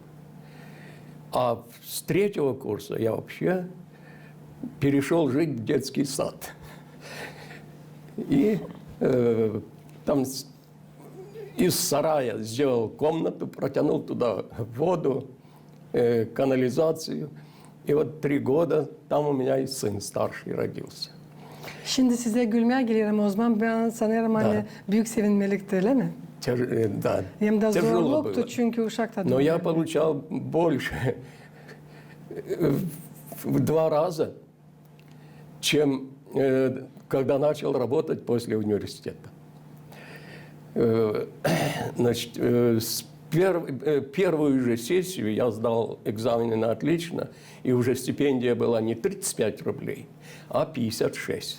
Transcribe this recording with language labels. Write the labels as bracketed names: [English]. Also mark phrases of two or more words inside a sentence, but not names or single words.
[Russian] А с 3-го курса я вообще перешел жить в детский сад. И там из сарая сделал комнату, протянул туда воду, канализацию. И вот 3 года там у меня и сын старший родился. [Gagauz] Şimdi size gülmeye gelirim o zaman. Ben sanırım hani büyük sevinmelikti, öyle mi? [Russian] Да, [Gagauz] Hem de [Russian] тяжело [Gagauz] zorluktu [Russian] было. [Gagauz] çünkü uşakta. [Russian] Но я получал больше в 2 раза, чем когда начал работать после университета. Значит, первую же сессию я сдал экзамены на отлично, и уже стипендия была не 35 рублей, а 56.